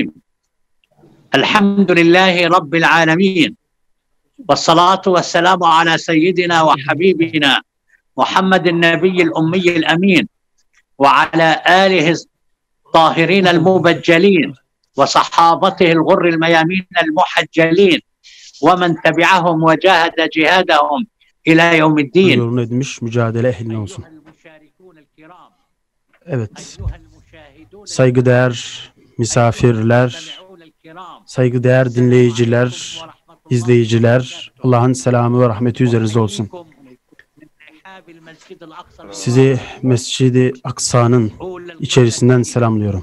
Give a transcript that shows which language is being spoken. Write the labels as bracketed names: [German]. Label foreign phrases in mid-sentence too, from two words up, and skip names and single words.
[Arabic] الحمد لله رب العالمين، والصلاة والسلام على سيدنا وحبيبنا محمد النبي الأمي الأمين وعلى آله الطاهرين المبجلين وصحابته الغر الميامين المحجلين ومن تبعهم وجاهد جهادهم إلى يوم الدين. [Turkish] Yolunu edinmiş mücadele ehline olsun. Evet. Saygıdeğer misafirler, saygıdeğer dinleyiciler, izleyiciler, Allah'ın selamı ve rahmeti üzerinize olsun. Sizi Mescid-i Aksa'nın içerisinden selamlıyorum.